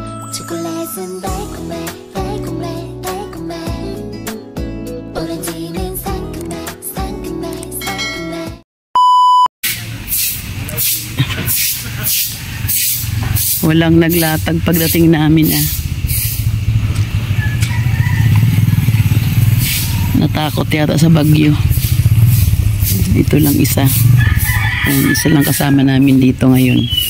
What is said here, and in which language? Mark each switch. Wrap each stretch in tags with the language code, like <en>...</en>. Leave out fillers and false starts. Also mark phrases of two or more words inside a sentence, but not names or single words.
<ko>초콜릿은 달콤해 달콤해 달콤해 오렌지는 상큼해 상큼해 상큼해.</ko> <tl>Walang naglatag pagdating namin natakot yata sa bagyo. Dito lang isa. Ayan, isa lang kasama namin dito ngayon.</tl>